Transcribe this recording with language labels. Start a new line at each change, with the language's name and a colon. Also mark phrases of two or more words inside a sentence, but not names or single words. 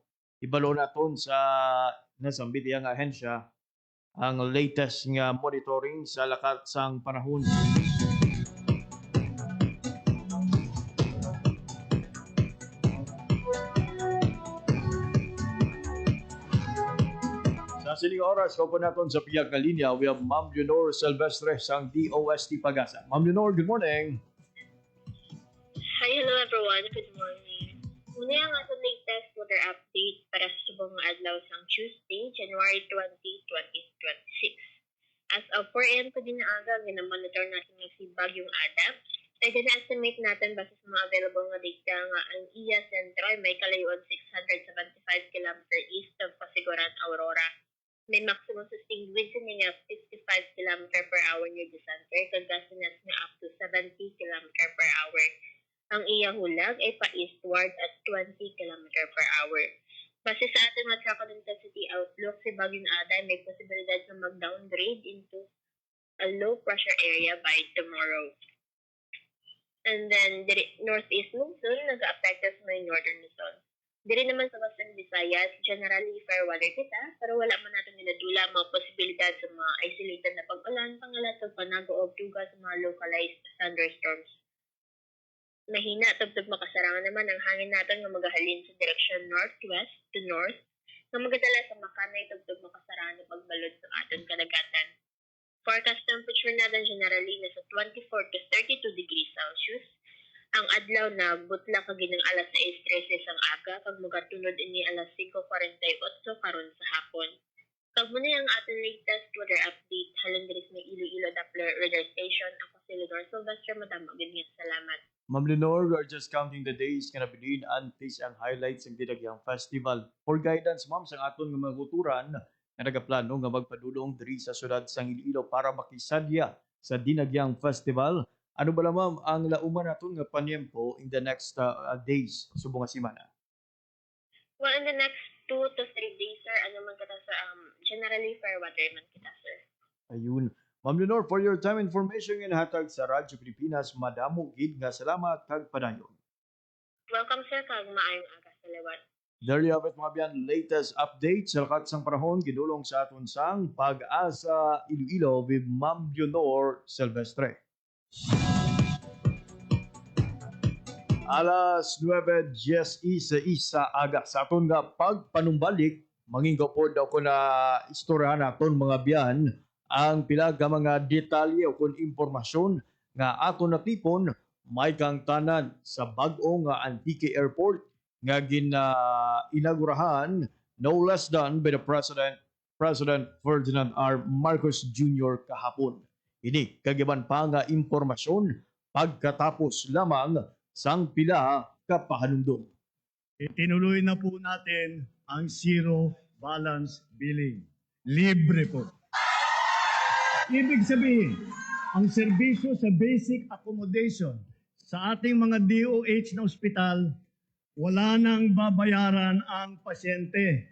Hiligaynon: Ibalo naton sa nasambit iyang ahensya ang latest nga monitoring sa lakat sang panahon. Sa sining oras, open natin sa piyag na linya,
English: we have Ma'am Leonor Silvestre sang DOST Pag-asa. Ma'am Leonor, good morning. Hi, hello everyone. Good morning.
Hiligaynon: Muna ang atong
English: latest weather update
Hiligaynon: para sa subong nga adlaw sang
English: Tuesday, January 20, 2026. As of 4 a.m.
Hiligaynon: ko din na aga, ginamonitor natin ng si Bagyong Ada. Ay gina-estimate natin base sa mga available nga data nga ang iya sentro ay may kalayuan 675
English: km east of
Hiligaynon: Pasiguran, Aurora. May maximum sustained winds nga
English: 55 km per hour near the center,
Hiligaynon: kag gustiness nga
English: up to 70 km per hour.
Hiligaynon: Ang iya hulag ay pa-eastward
English: at 20 km per hour.
Filipino: Kasi sa ating mga
English: track intensity outlook,
Filipino: si Bagyong Aday may posibilidad na mag-downgrade
English: into a low pressure area by tomorrow. And then, northeast monsoon,
Hiligaynon: nag-affect sa may
English: northern Luzon.
Hiligaynon: Diri naman sa Western Visayas,
English: generally fair weather
Hiligaynon: kita, pero wala man natin niladula mga posibilidad sa mga isolated na pag-ulan, pangalatag panago o tuga sa mga
English: localized thunderstorms.
Hiligaynon: Mahina tubtub makasarangan naman ang hangin natin nga magahalin sa direksyon
English: northwest to north
Hiligaynon: nga magadala sa makanay tubtub makasarangan na pagbalod sa aton kadagatan.
English: Forecast temperature natin generally nasa 24 to 32 degrees Celsius.
Hiligaynon: Ang adlaw na butla kaginang alas 6:13 ang aga kag magatunod ini alas 5:48 karon sa hapon. Kag muna ang ating
English: latest weather update
Hiligaynon: halin diri sa Iloilo Doppler Radar Station. Ako si Lenore Sylvester, madamo gid salamat. Ma'am Lenore,
English: we are just counting the days
Hiligaynon: nga nabilin antes ang
English: highlights ng Dinagyang Festival. For guidance,
Hiligaynon: ma'am, sa aton nga mga kuturan nga nagaplano nga magpadulong diri sa syudad sang Iloilo para makisadya sa Dinagyang Festival. Ano ba ma'am ang lauman naton nga panyempo
English: in the next days
Hiligaynon: subong nga semana?
English: Well, in the next 2 to 3 days,
Hiligaynon: sir, ano man kita sa
English: generally fair weather
Hiligaynon: man kita, sir. Ayun. Ma'am Lenore,
English: for your time information
Hiligaynon: nga hatag sa Radyo Pilipinas, madamo gid nga salamat kag padayon. Welcome, sir, kag maayong aga sa lewat.
English: There you have it,
Hiligaynon: mga biyan,
English: latest update
Hiligaynon: sa lakat sang panahon gidulong sa aton sang Pag-asa Iloilo with Ma'am Lenore Silvestre. Alas 9:10 sa aga sa aton nga pagpanumbalik, manginggaw po daw ko na istoryahan naton mga biyan ang pila ka mga detalye o kung impormasyon nga aton natipon may kang tanan sa bag-o nga Antique Airport nga inaugurahan
English: no less than by the President
Hiligaynon: Ferdinand R. Marcos Jr. kahapon. Ini kagiban pa nga impormasyon pagkatapos lamang sang pila ka pahanumdum.
Filipino: Itinuloy na po natin ang zero balance billing. Libre po. Ibig sabihin, ang serbisyo sa basic accommodation sa ating mga DOH na ospital, wala nang babayaran ang pasyente.